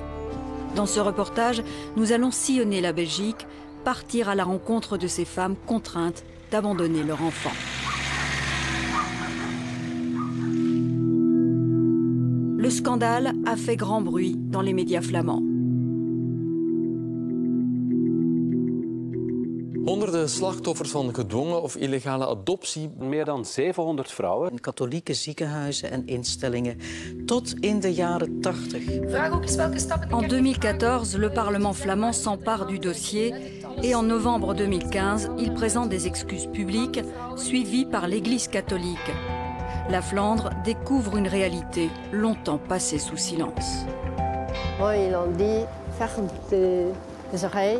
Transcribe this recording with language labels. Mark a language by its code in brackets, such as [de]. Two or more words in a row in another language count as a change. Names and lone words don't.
[fr] Dans ce reportage, nous allons sillonner la Belgique, partir à la rencontre de ces femmes contraintes d'abandonner leur enfant. Le scandale a fait grand bruit dans les médias flamands. [nl] Honderden slachtoffers van gedwongen of illegale adoptie. Meer dan 700 vrouwen. In katholieke ziekenhuizen en instellingen tot in de jaren 80. [fr] En 2014, le Parlement flamand s'empare du dossier et en novembre 2015, il présente des excuses publiques suivies par l'Église catholique. La Flandre découvre une réalité longtemps passée sous silence. Bon, ils ont dit, ferme tes oreilles.